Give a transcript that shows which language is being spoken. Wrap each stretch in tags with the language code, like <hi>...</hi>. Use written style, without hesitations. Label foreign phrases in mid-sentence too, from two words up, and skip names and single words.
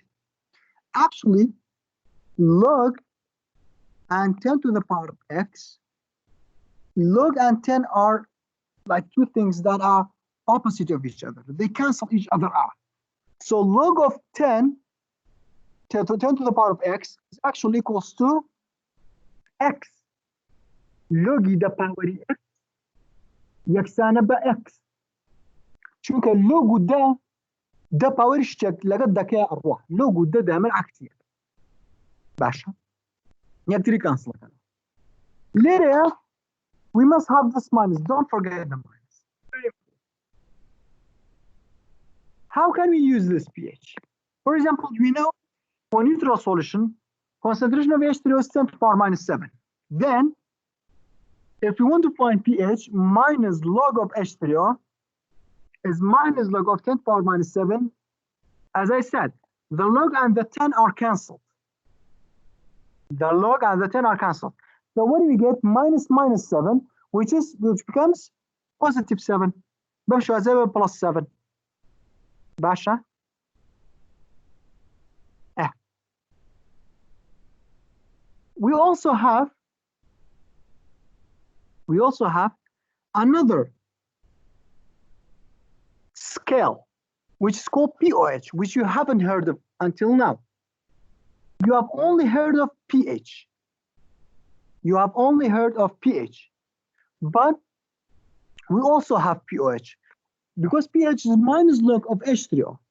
<en>Actually, log and 10 to the power of x, log and 10 are like two things that are opposite of each other. They cancel each other out. So log of 10 to the power of x is actually equals to x. Log the power x</en> <ckb>یەکسانە بە x چونکە لۆگ و دا پاوەری شتێک لەگەڵ دەکەی ئەڕوا لۆگ و دا دەمە عەکسیە باشە یەکتری کانسڵەکەن لێرەیە</ckb> <en>we must have this minus don't forget the minus how can we use this pH for example we know for neutral solution concentration of H3o is 10 to the power minus 7 then if we want to find pH minus log of H3o is minus log of 10 to the power minus 7 as I said the log and the 10 are cancelled the log and the 10 are cancelled so what do we get minus 7 which becomes positive 7</en> <ar>بمشوا زي</ar> <en>plus 7 باشا we also have another scale which is called pOH which you haven't heard of until now you have only heard of pH but we also have pOH because pH is minus log of H3o</en>